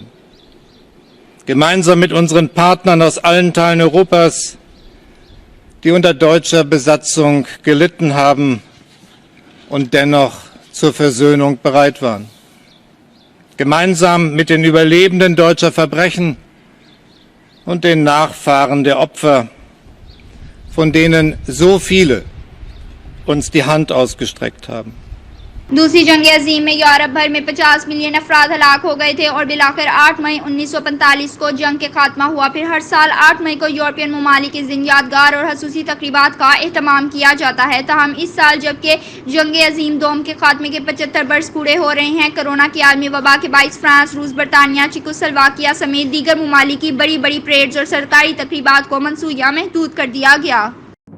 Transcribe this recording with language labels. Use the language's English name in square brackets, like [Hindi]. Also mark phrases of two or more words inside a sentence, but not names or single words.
[German] Gemeinsam mit unseren Partnern aus allen Teilen Europas, die unter deutscher Besatzung gelitten haben und dennoch zur Versöhnung bereit waren. Gemeinsam mit den Überlebenden deutscher Verbrechen und den Nachfahren der Opfer, von denen so viele uns die Hand ausgestreckt haben. [Urdu] دوسری جنگ عظیم میں یورپ بھر میں 50 ملین افراد ہلاک ہو گئے تھے اور بالآخر 8 مئی 1945 کو جنگ کے خاتمہ ہوا. پھر ہر سال 8 مئی کو یورپین ممالک اس دن یادگار اور خصوصی تقریبات کا اہتمام کیا جاتا ہے. تاہم اس سال جبکہ جنگ عظیم دوم کے خاتمے کے 75 برس پورے ہو رہے ہیں، کورونا کی عالمی وبا کے باعث فرانس، روس، برطانیہ، چیکوسلوواکیا سمیت دیگر ممالک کی بڑی بڑی پریڈز اور سرکاری تقریبات کو منسوخ یا محدود کر دیا گیا.